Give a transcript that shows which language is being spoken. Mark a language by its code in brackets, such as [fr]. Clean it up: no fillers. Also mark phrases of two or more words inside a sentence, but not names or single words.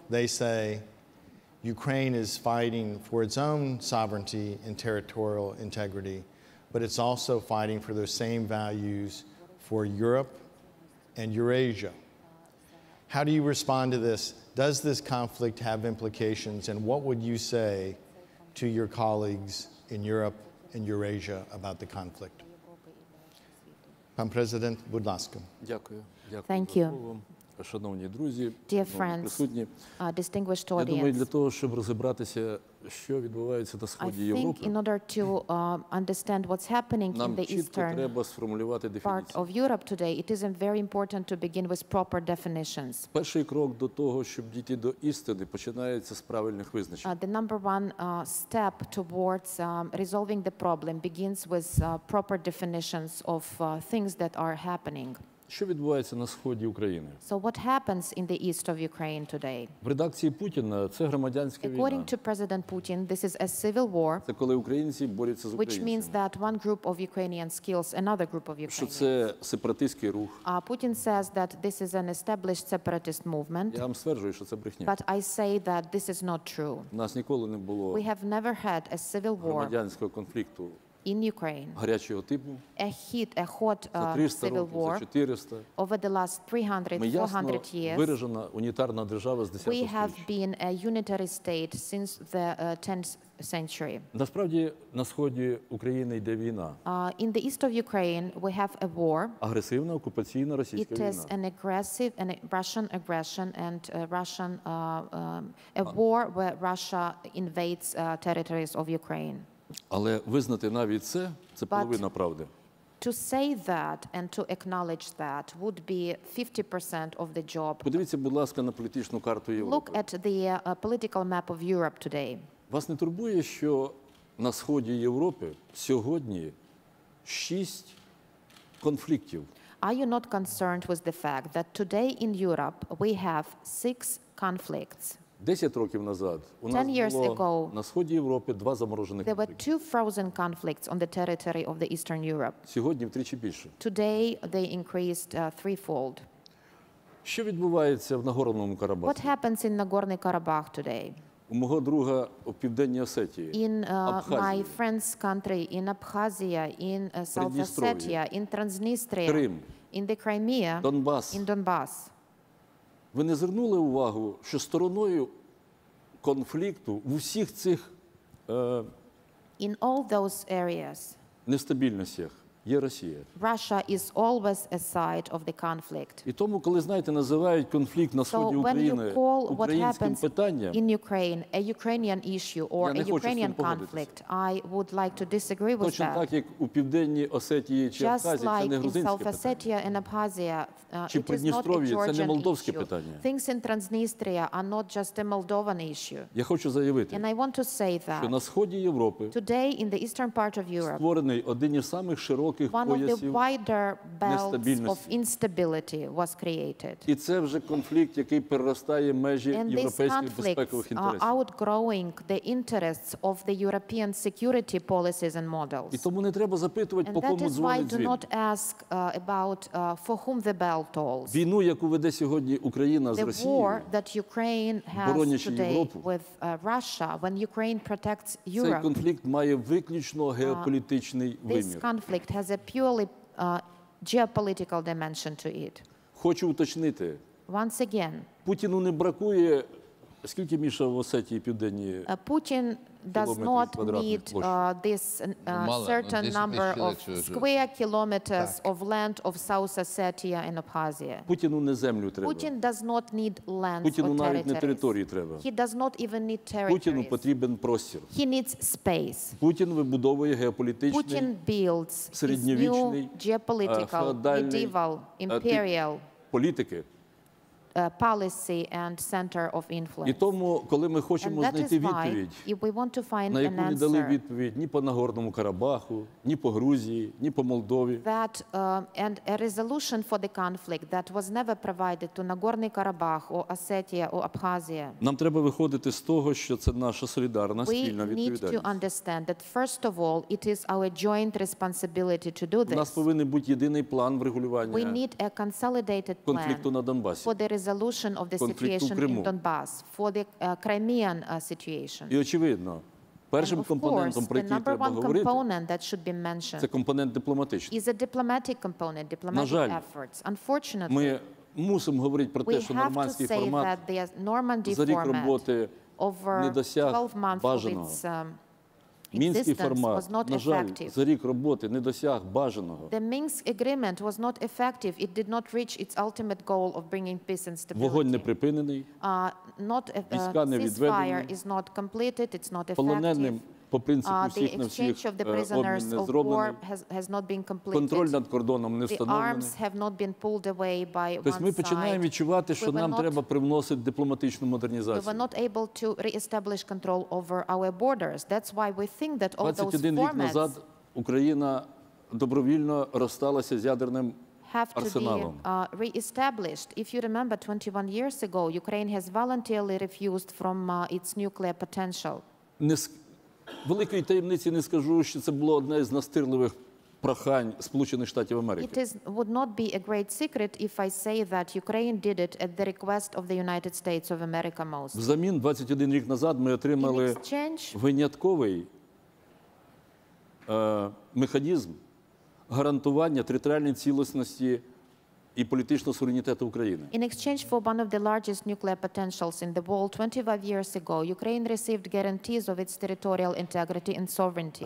[en] They say Ukraine is fighting for its own sovereignty and territorial integrity, but it's also fighting for those same values for Europe and Eurasia. How do you respond to this? Does this conflict have implications, and what would you say to your colleagues in Europe and Eurasia about the conflict? [uk] Pan President, будь ласка. Дякую. [en] Thank you. [uk] Шановні друзі, [en] Dear friends, [uk] присутні. [en] distinguished [uk] Я думаю, для [en] audience, [uk] того, щоб розібратися, що відбувається на [en] I [uk] сході [en] think [uk] Європи, [en] in order to understand what's happening in [uk] нам [en] the [uk] чітко [en] eastern [uk] треба сформулювати [en] part [uk] дефініцію. [en] of Europe today, it is very important to begin with proper definitions. [uk] Перший крок до того, щоб дійти до істини, починається з правильних визначень. [en] The number one step towards resolving the problem begins with proper definitions of things that are happening. [uk] Що відбувається на сході України? [en] So what happens in the east of Ukraine today? [uk] В редакції Путіна це громадянська війна. [en] According to President Putin, this is a civil war, [uk] Це коли українці борються з [en] which means [uk] українцями. [en] that one group of Ukrainians kills another group of [uk] Що [en] Ukrainians. [uk] це сепаратистський рух. [en] Putin says that this is an established separatist movement, [uk] Я вам стверджую, що це брехня. [en] but I say that this is not true. [uk] У нас ніколи не було [en] We have never had a civil war [uk] громадянського конфлікту [en] in Ukraine, [uk] гарячого типу [en] a hot [uk] за 300 [en] civil [uk] років, за [en] war [uk] 400. [en] over the last 300, [uk] Ми ясно [en] 400 years. [uk] виражена унітарна держава з 10 [en] We have [uk] століття. [en] been a unitary state since the 10th century. [uk] Насправді на сході України йде війна. [en] In the east of Ukraine, we have a war. [uk] Агресивна окупаційна російська [en] It is [uk] війна. [en] an aggressive Russian aggression and a war where Russia invades territories of Ukraine. [uk] Але визнати навіть це половина правди. [en] To say that and to acknowledge that would be 50% of the job. [uk] Подивіться, будь ласка, на політичну карту [en] Look [uk] Європи. [en] at the political map of Europe today. [uk] Вас не турбує, що на сході Європи сьогодні 6 конфліктів? [en] Are you not concerned with the fact that today in Europe we have 6 conflicts? [uk] 10 років назад у нас [en] 10 years [uk] було [en] ago, [uk] на сході Європи 2 заморожених [en] There were [uk] конфлікти. [en] 2 frozen conflicts on the territory of the Eastern Europe. [uk] Сьогодні втричі більше. [en] Today they increased threefold. [uk] Що відбувається в Нагорному Карабахі? [en] What happens in Nagorno-Karabakh today? [uk] У мого друга у Південній Осетії, [en] In my [uk] Абхазії, [en] friend's country, in Abkhazia, in South [uk] Придністров'я, [en] Ossetia, in Transnistria, [uk] Крим, [en] in the Crimea, [uk] Донбас. [en] in Donbass. [uk] Ви не звернули увагу, що стороною конфлікту в усіх цих [en] In all those areas, [uk] нестабільностях є Росія. [en] Russia is always a side of the conflict. [uk] І тому, коли, знаєте, називають конфлікт на сході [en] So when [uk] України [en] you call what [uk] українським [en] happens [uk] питанням, [en] in Ukraine a Ukrainian issue or [uk] Я не [en] a [uk] хочу з цим [en] Ukrainian [uk] погодитися. [en] conflict, I would like to disagree with [uk] точно [en] that. [uk] так, як у Південній Осетії чи [en] Just [uk] Абхазії, це [en] like [uk] не [en] in [uk] грузинське [en] South [uk] питання. [en] Ossetia and Abkhazia, [uk] Чи [en] it is not a [uk] Придністров'ї, це не [en] Georgian [uk] молдовське [en] issue. [uk] питання. [en] Things in Transnistria are not just a Moldovan issue. [uk] Я хочу заявити, [en] And I want to say [uk] що [en] that [uk] на сході Європи [en] today in the eastern part of Europe, [uk] створений один із самих широких [en] one of the [uk] поясів, [en] wider belts of [uk] нестабільності. [en] instability was created. [uk] І це вже конфлікт, який переростає межі [en] And these [uk] європейських безпекових [en] conflicts are [uk] інтересів. [en] outgrowing the interests of the European security policies and models. [uk] І тому не треба запитувати, [en] And [uk] по [en] that [uk] кому [en] is why [uk] дзвонить [en] do [uk] дзвін. [en] not ask about for whom the bell tolls. [uk] Війну, яку веде сьогодні Україна з [en] The [uk] Росією, [en] war that Ukraine has [uk] боронячи [en] today [uk] Європу, [en] with Russia, when Ukraine protects [uk] цей [en] Europe, [uk] конфлікт має виключно геополітичний [en] this [uk] вимір. [en] conflict has a purely geopolitical dimension to it. [uk] Хочу уточнити, [en] Once again, [uk] Путіну не бракує, скільки, Міша, в Осетії Південній? [en] Putin does Kilometers not [uk] квадратних [en] need [uk] площі. [en] this [uk] Мало, [en] certain [uk] 10 [en] number of [uk] тисяч [en] square kilometers of land of South Ossetia and Abkhazia. [uk] Путіну не землю треба. [en] Putin does not need lands [uk] Путіну [en] or [uk] навіть не [en] territories. [uk] території треба. [en] He does not even need [uk] Путіну [en] territories. [uk] потрібен простір. [en] He needs space. [uk] Путін вибудовує геополітичний, [en] Putin builds his new [uk] середньовічний, [en] geopolitical, [uk] феодальний, [en] medieval, imperial [uk] політики. [en] policy and center of [uk] І [en] influence. [uk] тому, коли ми [en] And [uk] хочемо [en] that [uk] знайти [en] is why, [uk] відповідь, [en] if we want to find [uk] на яку [en] an [uk] не дали [en] answer, [uk] відповідь ні по Нагорному Карабаху, ні по Грузії, ні по Молдові, [en] that and a resolution for the conflict that was never provided to Nagorno-Karabakh or Ossetia or Abkhazia, [uk] нам треба виходити з того, що це наша солідарна [en] we [uk] спільна [en] need to [uk] відповідальність. [en] understand that first of all, it is our joint responsibility to do [uk] У нас [en] this. [uk] повинен бути єдиний план [en] We [uk] врегулювання [en] need a consolidated [uk] конфлікту [en] plan [uk] на Донбасі. [en] for the resolution of the [uk] Конфлікту в [en] situation in [uk] Криму. [en] Donbass, for the Crimean situation. [uk] І очевидно, першим [en] And of course, [uk] компонентом, про [en] the [uk] який [en] number [uk] треба [en] one [uk] говорити, [en] component that should be mentioned [uk] це компонент дипломатичний. [en] is a diplomatic component, diplomatic [uk] жаль, [en] efforts. Unfortunately, [uk] Ми мусимо говорити про те, [en] we [uk] що [en] have to [uk] нормандський [en] say [uk] формат [en] that the Normandy [uk] за рік [en] format [uk] роботи не [en] over [uk] досяг [en] 12 months of [uk] бажаного. [en] its [uk] Мінський [en] existence was [uk] формат, [en] not [uk] на жаль, [en] effective. [uk] за рік роботи не досяг бажаного. [en] The Minsk agreement was not effective. It did not reach its ultimate goal of bringing peace and [uk] Вогонь не [en] stability. [uk] припинений, Війська не відведені. [en] Ceasefire is not completed. It's not effective. [uk] полоненим по принципу [en] The [uk] всіх на всіх [en] exchange of the [uk] обмін [en] prisoners [uk] не [en] of war [uk] зроблений, [en] has not been [uk] контроль [en] completed. [uk] над кордоном не [en] The [uk] встановлений. [en] arms have not been pulled away by [uk] Тобто ми [en] one [uk] починаємо [en] side. [uk] відчувати, що [en] We were [uk] нам [en] not- [uk] треба привносити дипломатичну [en] We were [uk] модернізацію. [en] not able to re-establish control over our borders. That's why we think that all those [uk] 21 рік [en] formats [uk] назад Україна добровільно розсталася з ядерним [en] have to be [uk] арсеналом. [en] re-established. If you remember, 21 years ago, Ukraine has voluntarily refused from its nuclear potential. [uk] Великої таємниці не скажу, що це було одне з настирливих прохань Сполучених Штатів Америки. [en] It would not be a great secret if I say that Ukraine did it at the request of the United States of America most. [uk] Взамін 21 рік назад ми [en] In [uk] отримали [en] exchange, [uk] винятковий механізм гарантування територіальної цілісності і політичного суверенітету України. [en] in exchange for one of the largest nuclear potentials in the world 25 years ago, Ukraine received guarantees of its territorial integrity and sovereignty.